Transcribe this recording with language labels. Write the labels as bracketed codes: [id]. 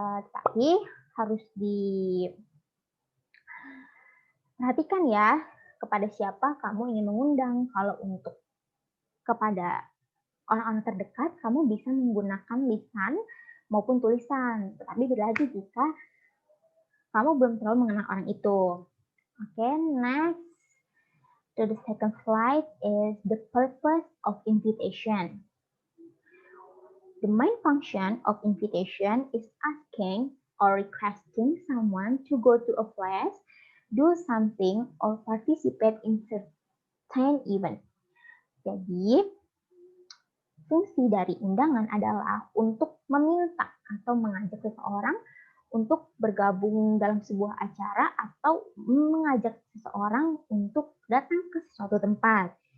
[id] Tapi harus diperhatikan ya, kepada siapa kamu ingin mengundang. Kalau untuk kepada orang-orang terdekat, kamu bisa menggunakan lisan maupun tulisan. Tetapi beda lagi jika kamu belum terlalu mengenal orang itu. [en] Okay, next to the second slide is the purpose of invitation. The main function of invitation is asking or requesting someone to go to a place, do something, or participate in certain event. [id] Jadi, fungsi dari undangan adalah untuk meminta atau mengajak seseorang untuk bergabung dalam sebuah acara atau mengajak seseorang untuk datang ke suatu tempat.